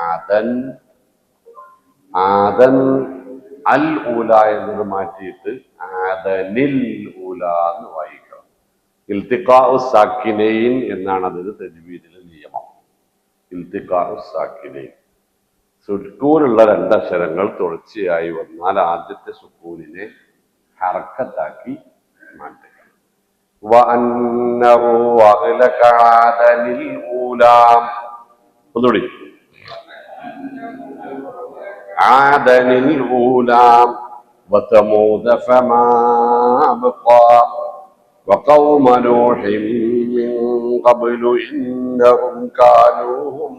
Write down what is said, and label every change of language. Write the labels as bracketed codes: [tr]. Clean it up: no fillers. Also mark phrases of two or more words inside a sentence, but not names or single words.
[ar] عادًا الأولى [ml] എന്നത് മാറ്റിയിട്ട് [ar] عادًا الأولى [ml] എന്ന് വായിക്കണം. [ar] التقاء الساكنين [ml] എന്നാണ് അതിന് തജ്വീദിലെ നിയമം. [ar] التقاء الساكنين. [ml] സുക്കൂനുള്ള 2 അക്ഷരങ്ങൾ തുടർച്ചയായി വന്നാൽ ആദ്യത്തെ സുക്കൂനിനെ ഹർക്കത്താക്കി മാറ്റുക. [ar] وأنه أهلك عادا الأولى. [ml] ഒന്നുകൂടി. [ar] عادا الأولى وثمود فما أبقى وقوم نوح من قبل إنهم كانوا هم